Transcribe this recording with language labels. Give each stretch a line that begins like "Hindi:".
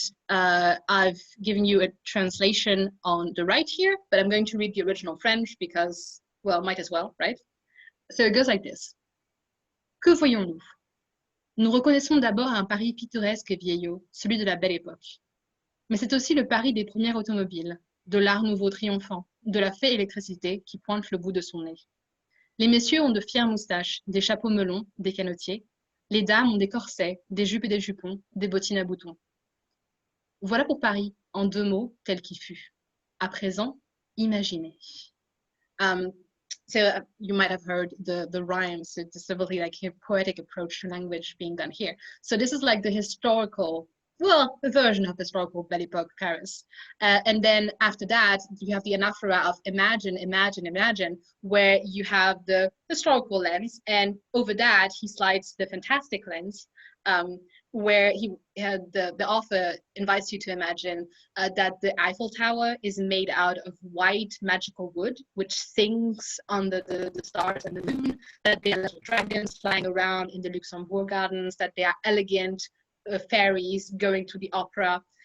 English: I've given you a translation on the right here, but I'm going to read the original French because, well, might as well, right? So it goes like this.
French: Que voyons-nous? Nous reconnaissons d'abord un Paris pittoresque et vieillot, celui de la belle époque. Mais c'est aussi le Paris des premières automobiles, de l'art nouveau triomphant, de la fée électricité qui pointe le bout de son nez. Les messieurs ont de fières moustaches, des chapeaux melons, des canotiers. Les dames ont des corsets, des jupes et des jupons, des bottines à boutons. Voilà pour Paris, en 2 mots, tel qu'il fut. À présent, imaginez.
English: So you might have heard the rhymes. It's a really like a poetic approach to language being done here. So this is like the historical, well, the version of historical Belle Époque Paris. And then after that, you have the anaphora of imagine, imagine, imagine, where you have the historical lens, and over that he slides the fantastic lens, where the author invites you to imagine that the Eiffel Tower is made out of white magical wood, which sings on the stars and the moon, that there are little dragons flying around in the Luxembourg Gardens, that they are elegant fairies going to the opera.